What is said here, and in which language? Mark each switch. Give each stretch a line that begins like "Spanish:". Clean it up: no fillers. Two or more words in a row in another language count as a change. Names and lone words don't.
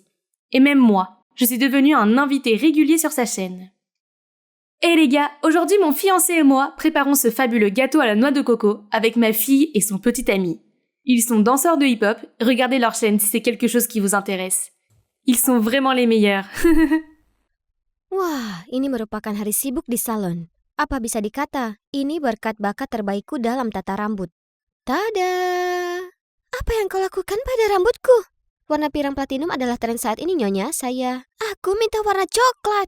French: Et même moi, je suis devenue un invité régulier sur sa chaîne. Et les gars, aujourd'hui mon fiancé et moi préparons ce fabuleux gâteau à la noix de coco avec ma fille et son petit ami. Ils sont danseurs de hip-hop, regardez leur chaîne si c'est quelque chose qui vous intéresse. Ils sont vraiment les meilleurs.
Indonesian: Wah, ini merupakan hari sibuk di salon. Apa bisa dikata, ini berkat bakat terbaikku dalam tata rambut. Tada! Apa yang kau lakukan pada rambutku? Warna pirang platinum adalah tren saat ini, Nyonya. Aku minta warna coklat.